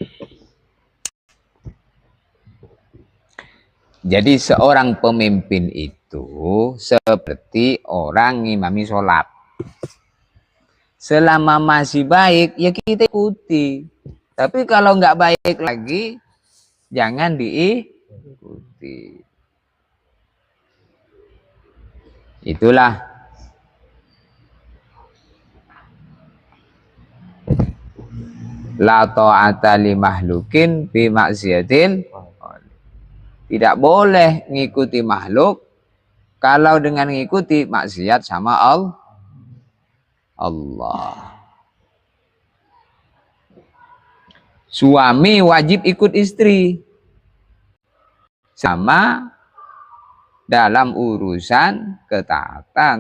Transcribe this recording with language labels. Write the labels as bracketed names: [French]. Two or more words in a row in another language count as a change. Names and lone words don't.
[Indonesian] Jadi seorang pemimpin itu seperti orang ngimami sholat. Selama masih baik, ya kita ikuti. Tapi kalau nggak baik lagi, jangan diikuti. Itulah. [Arabic] لا طاعة لمخلوق بمعصية. [Indonesian] Tidak boleh ngikuti makhluk kalau dengan ngikuti maksiat sama Allah. Suami wajib ikut istri sama dalam urusan ketaatan.